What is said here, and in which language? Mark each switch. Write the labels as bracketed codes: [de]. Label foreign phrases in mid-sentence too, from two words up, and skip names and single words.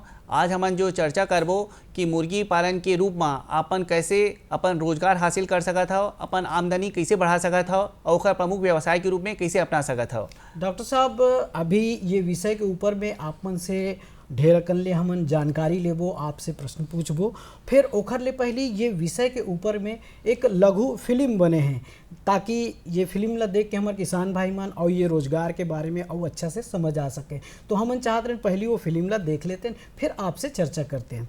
[hne] आज हमन जो चर्चा करबो कि मुर्गी पालन के रूप में अपन कैसे अपन रोजगार हासिल कर सकत हो, अपन आमदनी कैसे बढ़ा सकत हो और ओकर प्रमुख व्यवसाय के रूप में कैसे अपना सकत हो। डॉक्टर साहब, अभी ये विषय के ऊपर में आप मन से ढेर अकन ले हमन जानकारी लेबो, आपसे प्रश्न पूछबो, फिर ओखर ले पहले ये विषय के ऊपर में एक लघु फिल्म बने हैं ताकि ये फिल्म ला देख के हमारे किसान भाई मन और ये रोजगार के बारे में और अच्छा से समझ आ सके। तो हमन चाहते हैं पहले वो फिल्म ला देख लेते हैं, फिर आपसे चर्चा करते हैं।